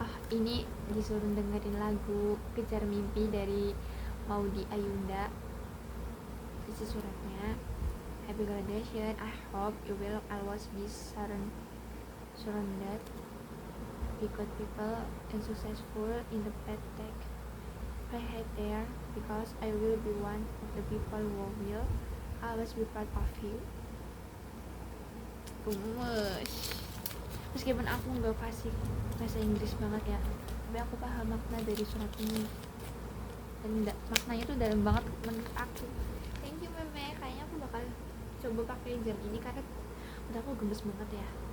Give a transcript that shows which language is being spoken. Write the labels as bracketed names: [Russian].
[Indonesian] Ini disuruh dengerin lagu Kejar Mimpi dari Maudy Ayunda. [English] Isi suratnya, happy graduation, I hope you will always be surrounded by good people and successful in the path that I had there, because I will be one of the people who will always be proud of you. [Indonesian] Gemes. Meskipun aku nggak fasih bahasa Inggris banget ya, tapi aku paham makna dari surat ini, dan maknanya tuh dalam banget menurut aku. [English] Thank you [Indonesian] Meme, kayaknya aku bakal coba pakai jam ini karena udah aku gemes banget ya.